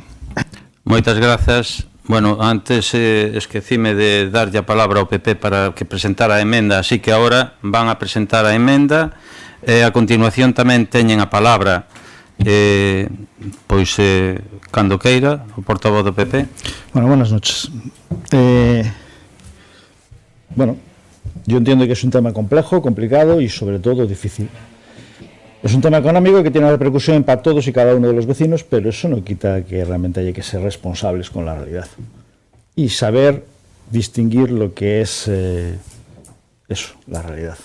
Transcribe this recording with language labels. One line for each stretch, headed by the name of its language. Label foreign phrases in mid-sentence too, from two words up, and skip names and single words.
Galician: Moitas grazas. Bueno, antes esquecime de darlle a palabra ao PP para que presentara a emenda, así que agora van a presentar a emenda e a continuación tamén teñen a palabra pois cando queira o portavoz do PP.
Spanish: Bueno, buenas noches. Bueno, yo entiendo que es un tema complejo, complicado y sobre todo difícil. Es un tema económico que tiene una repercusión para todos y cada uno de los vecinos, pero eso no quita que realmente haya que ser responsables con la realidad y saber distinguir lo que es eso, la realidad.